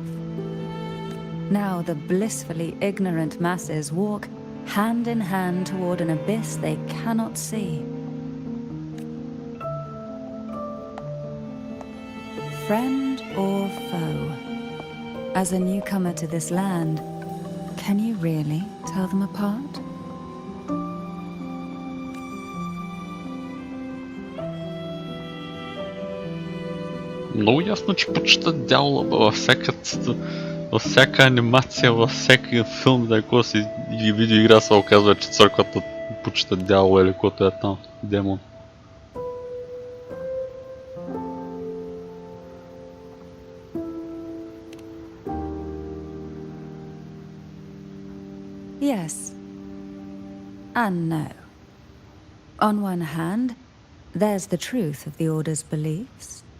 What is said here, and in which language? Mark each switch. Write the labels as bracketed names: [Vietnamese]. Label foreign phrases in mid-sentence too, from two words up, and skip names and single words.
[English] Now the blissfully ignorant masses walk hand in hand toward an abyss they cannot see. Friend or foe? As a newcomer to this land, can you really tell them apart? [Bulgarian] Много ясно, че почитат дявола, във всяка анимация, във всеки филм, да ако си и видеоигра се оказва, че църквата почита дявола или който е там, демон. [English] Yes. And no. On one hand, there's the truth of the Order's beliefs.